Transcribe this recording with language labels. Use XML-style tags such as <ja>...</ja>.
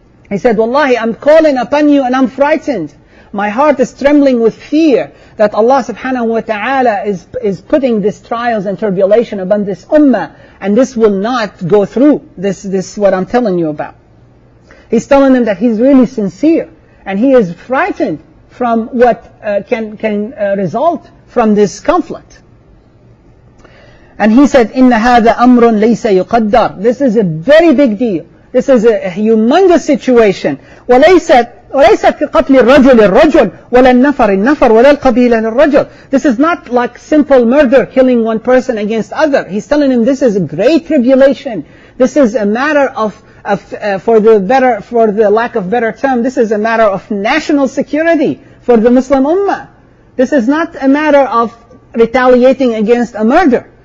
<en>He said, Wallahi, I'm calling upon you and I'm frightened. My heart is trembling with fear that Allah subhanahu wa ta'ala is putting these trials and tribulation upon this ummah, and this will not go through. This what I'm telling you about. He's telling them that he's really sincere, and he is frightened from what can result from this conflict. And he said,</en> <ar>إِنَّ هَذَا أَمْرٌ لَيْسَ يُقَدَّرُ.</ar> <en>This is a very big deal. This is a humongous situation.</en> <ar>وليست كقتل الرجل الرجل ولا النفر النفر ولا القبيلة للرجل.</ar> <en>This is not like simple murder, killing one person against other. He's telling him this is a great tribulation. This is a matter of for the lack of better term, this is a matter of national security for the Muslim ummah. This is not a matter of retaliating against a murder.</en>